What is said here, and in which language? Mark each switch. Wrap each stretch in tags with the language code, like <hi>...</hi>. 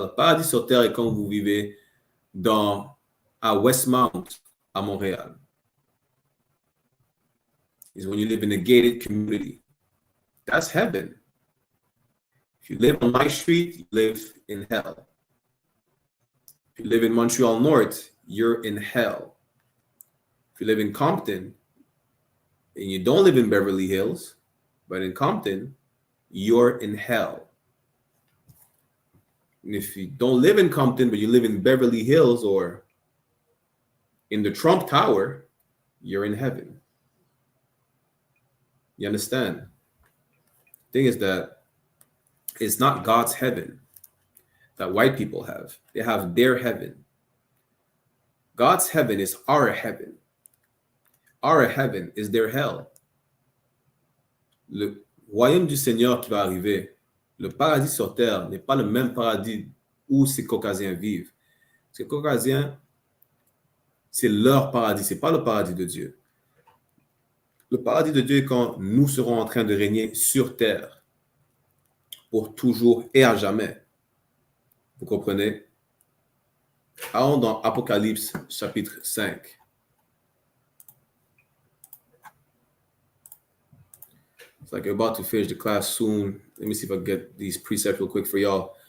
<fr>Le paradis sur terre est comme vous vivez à Westmount, à Montréal.</fr> <en>Is when you live in a gated community. That's heaven. If you live on my street, you live in hell. If you live in Montreal North, you're in hell. If you live in Compton, and you don't live in Beverly Hills, but in Compton, you're in hell. And if you don't live in Compton, but you live in Beverly Hills or in the Trump Tower, you're in heaven. You understand? The thing is that it's not God's heaven that white people have. They have their heaven. God's heaven is our heaven. Our heaven is their hell.</en> <fr>Le royaume du Seigneur qui va arriver, le paradis sur terre n'est pas le même paradis où ces Caucasiens vivent. Ces Caucasiens, c'est leur paradis, c'est pas le paradis de Dieu. Le paradis de Dieu est quand nous serons en train de régner sur terre pour toujours et à jamais. Vous comprenez? Allons dans Apocalypse chapitre 5.</fr> <en>It's like you're about to finish the class soon. Let me see if I can get these precepts real quick for y'all.</en>